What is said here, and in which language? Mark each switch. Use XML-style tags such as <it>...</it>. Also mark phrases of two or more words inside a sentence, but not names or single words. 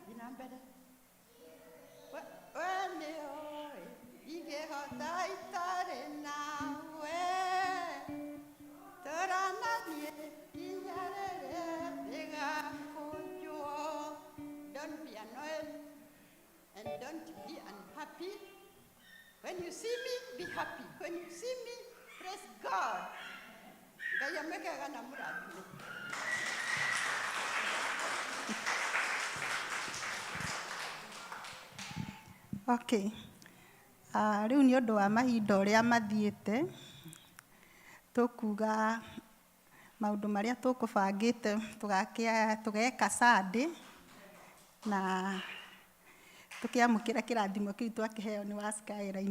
<ki>mbere. Wene oi, ingehota itare nawe. Torananie, inyarere, bigakujuo.</ki> <en>Don't be annoyed and don't be unhappy. When you see me, be happy. When you see me, praise God.</en> <ki>Gaya mega na muradi. Okay. Riu ni undu wa mahinda uria mathiite tukuga maundu maria tukubangite tugeka Sunday na tukiamukira kirathimo kiu twakiheo ni wa Skyline.</ki>